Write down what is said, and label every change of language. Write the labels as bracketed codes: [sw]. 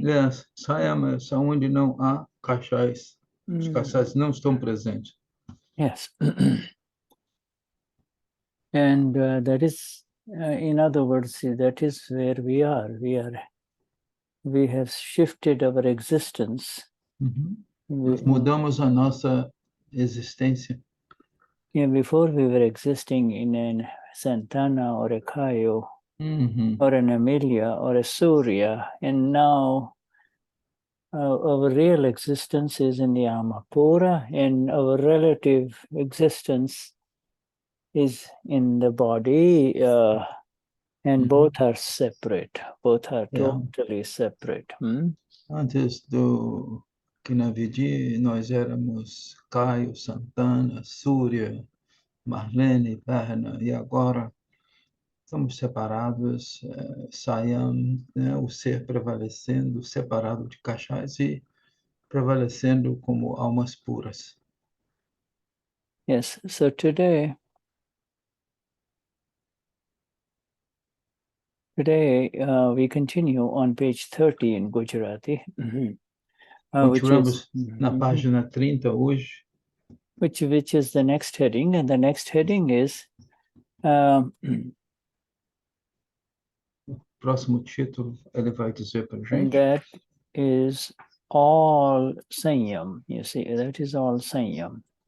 [pt] Yes, Saiyam é onde não há cachais. Os cachais não estão presentes. [en] Yes. And that is, in other words, that is where we are. We have shifted our existence. [pt] Nós mudamos a nossa existência. [en] Yeah, before we were existing in a Santana or a Kayo or an Amelia or a Surya, and now our real existence is in the Amapura, and our relative existence is in the body, and both are separate. Both are totally separate. [pt] Antes do Kinavidi, nós éramos Caio, Santana, Súria, Marlene, Berna, e agora estamos separados, Saiyam, né, o ser prevalecendo, separado de Kashais e prevalecendo como almas puras. [en] Yes, so today we continue on page 30 in Gujarati. [pt] Continuamos na página 30 hoje. [en] Which is the next heading, and the next heading is [pt] Próximo título, ele vai dizer para a gente. [en] and that is all Saiyam. You see, that is all Saiyam.